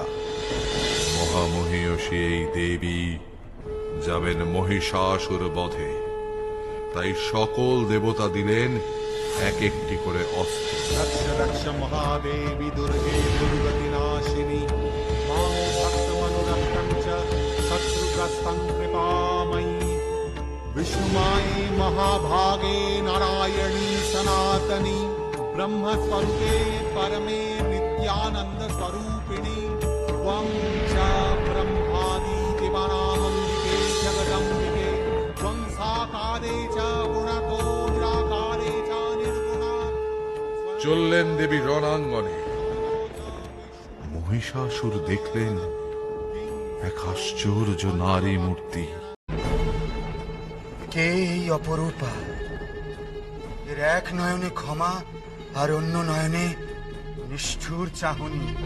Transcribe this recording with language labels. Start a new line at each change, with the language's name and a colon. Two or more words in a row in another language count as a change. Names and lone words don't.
Bangla: মহামহিষী এই দেবী যাবেন মহিষাসুর বধে, তাই সকল দেবতা দিলেন এক একটি করে অস্ত্র।
Sanskrit: রক্ষ রক্ষ মহাদেবী দুর্গে দুর্গতি নাশিনী, মাও ভক্তমনুরক্তং চ শত্রুগ্রস্तं কৃপাময়ী। विष्णुमाये महाभागे नारायणी सनातनी, ब्रह्मस्वरूपे परमे नित्य नित्यानंद स्वरूपिणी त्वं च ब्रह्मादि दिवानामंबिके जगदम्बिके त्वं साकारे च गुणतो निराकारे च निर्गुणा।
Bangla: চললেন দেবী রণাঙ্গনে। মহিষাসুর দেখলেন এক আশ্চর্য নারী মূর্তি। কে এই অপরূপা? এর এক নয়নে ক্ষমা আর অন্য নয়নে নিষ্ঠুর চাহনি।